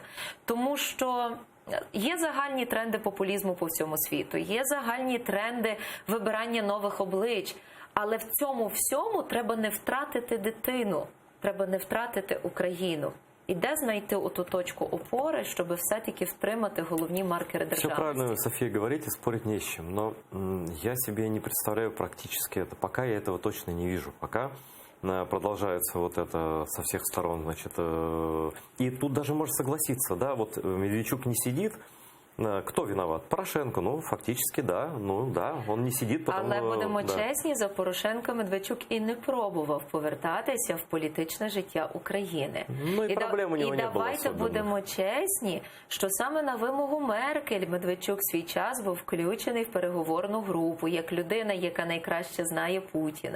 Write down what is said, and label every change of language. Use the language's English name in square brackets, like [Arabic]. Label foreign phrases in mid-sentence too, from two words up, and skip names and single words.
[Ukrainian] Тому що є загальні тренди популізму по всьому світу, є загальні тренди вибирання нових облич, але в цьому всьому треба не втратити дитину, треба не втратити Україну. І де знайти оту точку опори, щоб все-таки втримати головні маркери державності? [Russian] Все правильно, София, говорите, спорить не с чем. Но я себе не представляю практически это. Пока я этого точно не вижу. Пока продолжается вот это со всех сторон. Значит, и тут даже можно согласиться, да, вот Медведчук не сидит. Кто виноват? Порошенко. Ну, фактически, да. Ну, да, он не сидит, потому... [Ukrainian] Але будемо чесні, за Порошенка Медведчук і не пробував повертатися в політичне життя України. Ну, і проблем у нього не було. І давайте будемо чесні, що саме на вимогу Меркель Медведчук свій час був включений в переговорну групу, як людина, яка найкраще знає Путіна.